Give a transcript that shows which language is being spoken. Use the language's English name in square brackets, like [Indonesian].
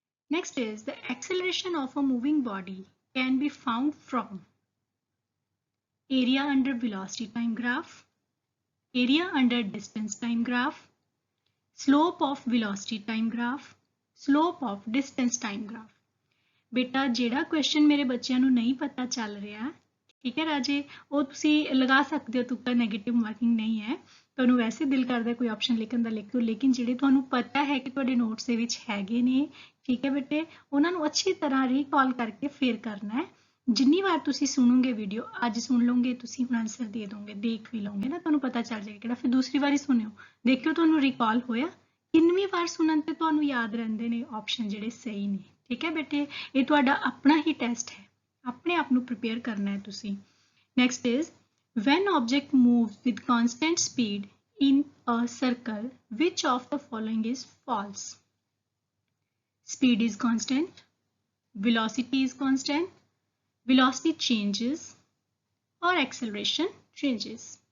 [English] Next is, the acceleration of a moving body can be found from area under velocity time graph, area under distance time graph, slope of velocity time graph, slope of distance time graph। [Punjabi] बेटा ਜਿਹੜਾ question मेरे बच्चों ਨੂੰ नहीं पता चल रहा, ठीक है राजे, वो तुसी लगा सकते हो, तुक्का नेगेटिव मार्किंग नहीं है। ਤੁਹਾਨੂੰ ਵੈਸੇ ਦਿਲ ਕਰਦਾ ਕੋਈ ਆਪਸ਼ਨ ਲਿਖਣ ਦਾ ਲਿਖ ਦਿਓ, ਲੇਕਿਨ ਜਿਹੜੇ ਤੁਹਾਨੂੰ ਪਤਾ ਹੈ ਕਿ ਤੁਹਾਡੇ ਨੋਟਸ ਦੇ ਵਿੱਚ ਹੈਗੇ ਨੇ, ਠੀਕ ਹੈ ਬੇਟੇ, ਉਹਨਾਂ ਨੂੰ ਅੱਛੀ ਤਰ੍ਹਾਂ ਰੀਕਾਲ ਕਰਕੇ ਫੇਰ ਕਰਨਾ ਹੈ। ਜਿੰਨੀ ਵਾਰ ਤੁਸੀਂ ਸੁਣੋਗੇ ਵੀਡੀਓ, ਅੱਜ ਸੁਣ ਲਓਗੇ ਤੁਸੀਂ ਹੁਣ ਆਨਸਰ ਦੇ ਦੋਗੇ, ਦੇਖ ਵੀ ਲਓਗੇ ਨਾ, ਤੁਹਾਨੂੰ ਪਤਾ ਚੱਲ ਜਾਏਗਾ ਕਿਹੜਾ। ਫਿਰ ਦੂਸਰੀ ਵਾਰੀ ਸੁਣਿਓ, ਦੇਖਿਓ ਤੁਹਾਨੂੰ ਰੀਕਾਲ ਹੋਇਆ। ਕਿੰਨਵੀਂ ਵਾਰ ਸੁਣਨ ਤੇ ਤੁਹਾਨੂੰ ਯਾਦ ਰਹਿੰਦੇ ਨੇ ਆਪਸ਼ਨ ਜਿਹੜੇ ਸਹੀ ਨੇ। ਠੀਕ ਹੈ ਬੇਟੇ, ਇਹ ਤੁਹਾਡਾ ਆਪਣਾ ਹੀ ਟੈਸਟ ਹੈ, ਆਪਣੇ ਆਪ ਨੂੰ ਪ੍ਰਿਪੇਅਰ ਕਰਨਾ ਹੈ ਤੁਸੀਂ। [English] Next is, when object moves with constant speed in a circle, which of the following is false? Speed is constant, velocity is constant, velocity changes, or acceleration changes।